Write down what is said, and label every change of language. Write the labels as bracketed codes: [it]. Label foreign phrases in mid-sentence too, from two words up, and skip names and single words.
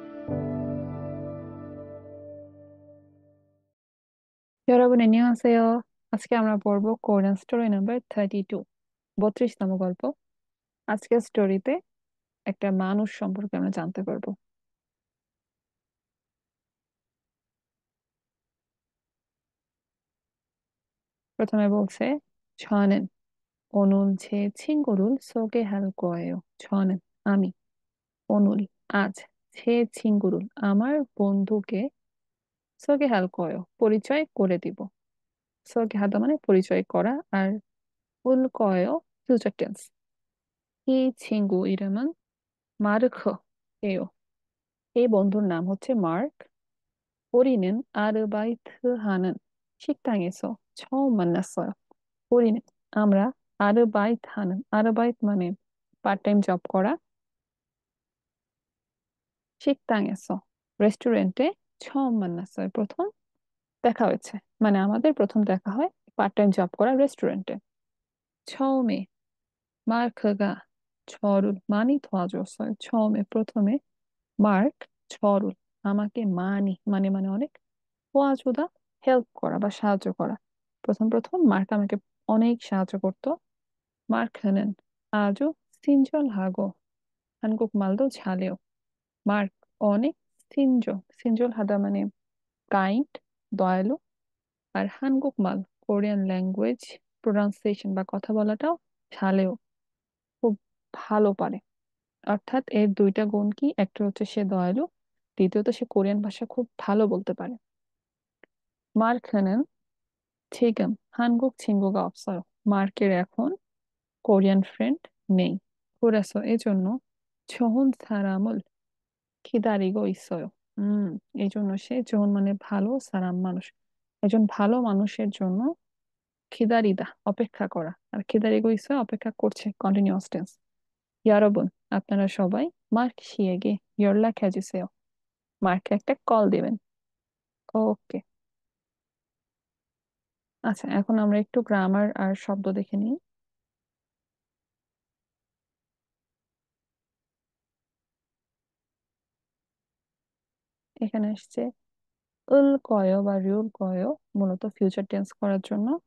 [ko] 여러분 안녕하세요. [bn] আজকে আমরা পড়ব [en] Korean story number [bn] 32, 32তম গল্প। আজকের স্টোরিতে একটা মানুষ সম্পর্কে আমরা জানতে পারবো। প্রথমে বলছে, [ko] 저는 오늘 제 친구를 소개할 거예요. [bn] 저는 আমি, 오늘 আজ, [ko] 제 친구를 [bn] আমার বন্ধুকে [ko] 소개할 거예요 [bn] পরিচয় করে দিব। 소개하다 মানে পরিচয় করা, আর [ko] 올 거예요 [en] future tense. [ko] 이 친구 이름은 마르크예요. [bn] এই বন্ধুর নাম হচ্ছে মার্ক। [ko] 우리는 아르바이트하는 식당에서 처음 만났어요. [bn] 우리는 আমরা [ko] 아르바이트하는 아르바이트 [bn] মানে [en] part time job [bn] করা, 식당에서 রেস্টুরেন্টে [ko] 처음 만났어요 [bn] প্রথম দেখা হয়েছে, মানে আমাদের প্রথম দেখা হয় [en] part time job [bn] করা রেস্টুরেন্টে। [ko] 처음에 마르크가 저를 많이 도와줬어요. [bn] 처음에 প্রথমে মার্ক 저를 আমাকে 많이 মানে মানে অনেক, 도와주다 হেল্প করা বা সাহায্য করা। প্রথম প্রথম মার্ক আমাকে অনেক সাহায্য করতো। [ko] 마르크는 아주 친절하고 한국말도 잘해요. [bn] মার্ক অনেক 친절하다 মানে কাইন্ড, দয়ালু, আর 한국말 [en] Korean language pronunciation [bn] বা কথা বলাটাও 잘해요 খুব ভালো পারে। অর্থাৎ এর দুইটা গুণ কি, একটা হচ্ছে সে দয়ালু, দ্বিতীয়ত সে কোরিয়ান ভাষা খুব ভালো বলতে পারে। [ko] 마르크는 지금 한국 친구가 없어요. [bn] মার্কের এখন [en] Korean friend [bn] নেই। [ko] 그래서 এজন্য 좋은 사람을 기다리고 있어요. [bn] হুম, এই জন্য সে 좋은 মানে ভালো, সারাম মানুষ, একজন ভালো মানুষের জন্য 기다리다 অপেক্ষা করা, আর [ko] 기다리고 있어요 [bn] অপেক্ষা করছে, [en] continuous tense. [ko] 여러분 [bn] আপনারা সবাই [ko] মার্ক 씨에게 연락해 주세요. [bn] মার্ককে একটা কল দিবেন। ওকে, আচ্ছা এখন আমরা একটু গ্রামার আর শব্দ দেখে নিই। এখানে আসছে উল কয় বা রিউল কয়, মূলত [en] future tense [bn] করার জন্য।